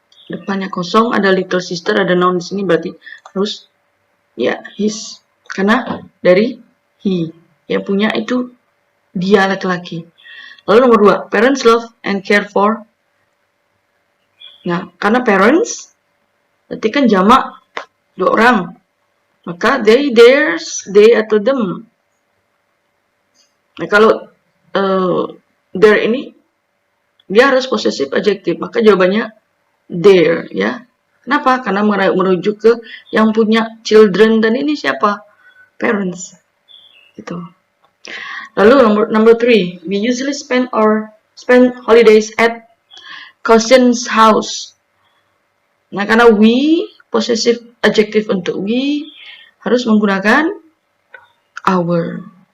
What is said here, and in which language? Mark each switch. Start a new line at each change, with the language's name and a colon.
Indonesian: depannya kosong, ada
English: little sister,
Indonesian: ada noun di sini, berarti harus ya his, karena dari he, yang punya itu dia laki-laki. Lalu nomor 2,
English: parents love and care for.
Indonesian: Nah, karena parents berarti kan jamak 2 orang, maka they, theirs, they atau them. Nah, kalau their ini dia harus possessive adjective, maka jawabannya their, ya. Kenapa? Karena merujuk ke yang punya children, dan ini siapa? Parents. Gitu. Lalu
English: number 3, we usually spend holidays at cousin's house.
Indonesian: Nah, karena we possessive adjective untuk we harus menggunakan our.